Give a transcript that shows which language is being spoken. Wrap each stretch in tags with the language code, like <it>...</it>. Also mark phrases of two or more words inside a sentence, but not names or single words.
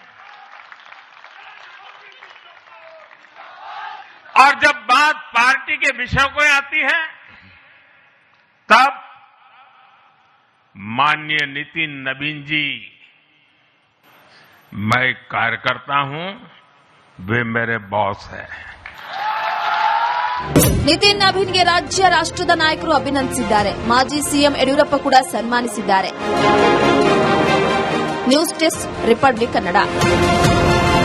<hi>और जब बात पार्टी के विषयों को आती है, तब माननीय नितिन नवीन जी, मैं एक कार्यकर्ता हूं, वे मेरे बॉस हैं।</hi> <kn>ನಿತಿನ್ ನವೀನ್ಗೆ ರಾಜ್ಯ ರಾಷ್ಟ್ರದ ನಾಯಕರು ಅಭಿನಂದಿಸಿದ್ದಾರೆ. ಮಾಜಿ ಸಿಎಂ ಯಡಿಯೂರಪ್ಪ ಕೂಡ ಸನ್ಮಾನಿಸಿದ್ದಾರೆ.</kn> <en>news desk ರಿಪಬ್ಲಿಕ್ ಕನ್ನಡ.</en>